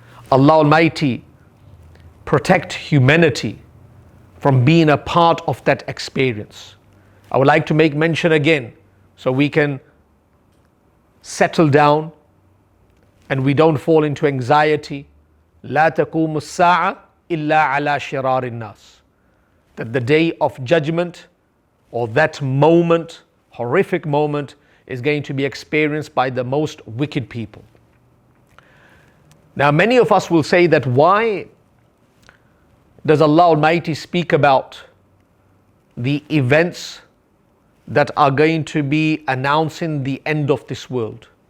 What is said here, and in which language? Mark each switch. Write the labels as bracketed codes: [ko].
[en] Allah Almighty protect humanity from being a part of that experience. I would like to make mention again so we can settle down and we don't fall into anxiety. [ar] لا تقوم الساعة إلا على شرار الناس. [en] That the day of judgment, or that moment, horrific moment, is going to be experienced by the most wicked people. Now many of us will say that why does Allah Almighty speak about the events that are going to be announcing the end of this world?